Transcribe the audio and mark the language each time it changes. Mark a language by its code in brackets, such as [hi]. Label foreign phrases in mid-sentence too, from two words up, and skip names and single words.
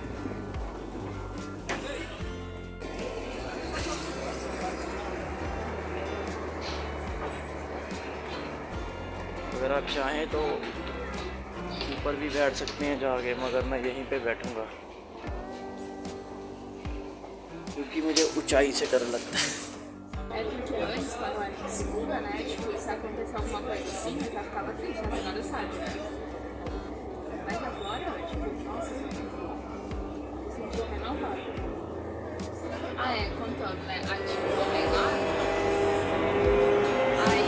[hi] अगर आप चाहें तो ऊपर भी बैठ सकते हैं जाके, मगर मैं यहीं पे बैठूंगा क्योंकि मुझे ऊंचाई से डर लगता है। [pt] É porque antes, quando a gente segura, né? Tipo, se acontecer alguma coisa assim, eu já ficava triste, mas agora sabe, né? Mas agora, tipo, nossa, me senti renovada. Ah, é, contando, né? Aí, tipo, também lá. Aí.